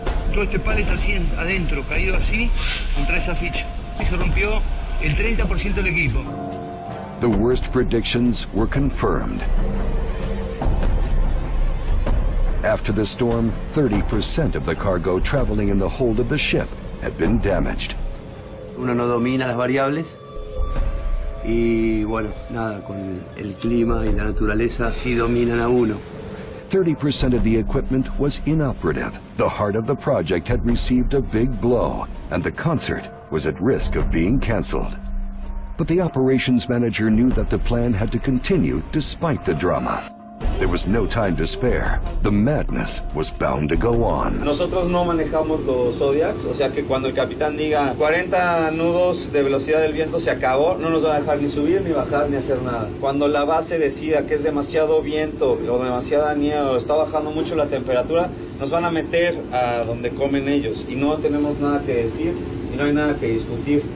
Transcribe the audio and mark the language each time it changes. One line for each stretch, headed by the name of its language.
Spanish: Todo este pallet así adentro, caído así, contra esa ficha. Y se rompió el 30% del equipo.
English: The worst predictions were confirmed. After the storm, 30% of the cargo traveling in the hold of the ship had been damaged.
Spanish: Uno no domina las variables y bueno, nada, con el clima y la naturaleza sí dominan a uno.
English: 30% of the equipment was inoperative. The heart of the project had received a big blow, and the concert was at risk of being canceled. But the operations manager knew that the plan had to continue despite the drama. There was no time to spare. The madness was bound to go on.
Spanish: Nosotros no manejamos los Zodiacs, o sea que cuando el capitán diga 40 nudos de velocidad del viento se acabó, no nos va a dejar ni subir, ni bajar, ni hacer nada. Cuando la base decida que es demasiado viento o demasiada nieve o está bajando mucho la temperatura, nos van a meter a donde comen ellos y no tenemos nada que decir y no hay nada que discutir.